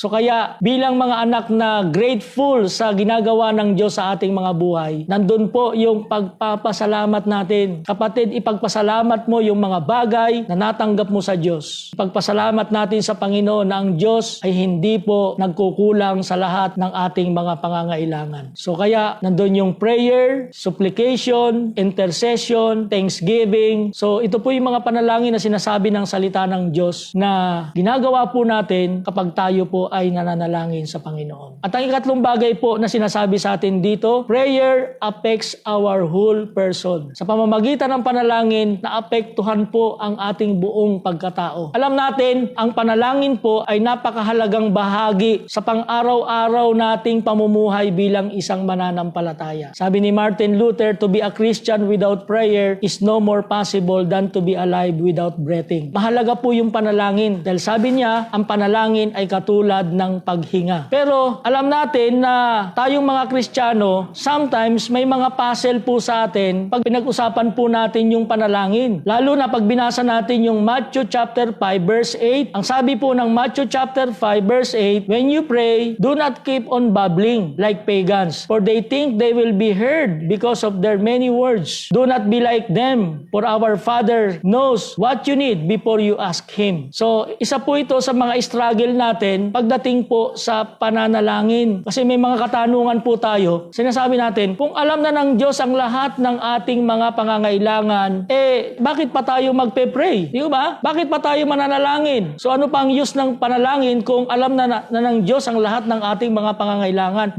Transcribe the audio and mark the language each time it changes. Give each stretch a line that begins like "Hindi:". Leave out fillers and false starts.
Filipino: So kaya bilang mga anak na grateful sa ginagawa ng Diyos sa ating mga buhay, nandun po yung pagpapasalamat natin. Kapatid, ipagpasalamat mo yung mga bagay na natanggap mo sa Diyos. Ipagpasalamat natin sa Panginoon na ang Diyos ay hindi po nagkukulang sa lahat ng ating mga pangangailangan. So kaya nandun yung prayer, supplication, intercession, thanksgiving. So ito po yung mga panalangin na sinasabi ng salita ng Diyos na ginagawa po natin kapag tayo po ay nananalangin sa Panginoon. At ang ikatlong bagay po na sinasabi sa atin dito,
English: prayer affects our whole person.
Filipino: Sa pamamagitan ng panalangin, naapektuhan po ang ating buong pagkatao. Alam natin, ang panalangin po ay napakahalagang bahagi sa pang-araw-araw nating pamumuhay bilang isang mananampalataya. Sabi ni Martin Luther,
English: to be a Christian without without prayer is no more possible than to be alive without breathing.
Filipino: Mahalaga po yung panalangin dahil sabi niya, ang panalangin ay katulad ng paghinga. Pero alam natin na tayong mga Kristiyano, sometimes may mga puzzle po sa atin pag pinag-usapan po natin yung panalangin. Lalo na pag binasa natin yung Matthew chapter 5 verse 8. Ang sabi po ng
English: Matthew chapter 5 verse 8, when you pray, do not keep on babbling like pagans, for they think they will be heard because of their many words. Do not be like them, for our Father knows what you need before you ask Him.
Filipino: So, isa po ito sa mga struggle natin pagdating po sa pananalangin. Kasi may mga katanungan po tayo. Sinasabi natin, kung alam na ng Diyos ang lahat ng ating mga pangangailangan, bakit pa tayo magpe-pray? Di ba? Bakit pa tayo mananalangin? So, ano pang use ng panalangin kung alam na ng Diyos ang lahat ng ating mga pangangailangan?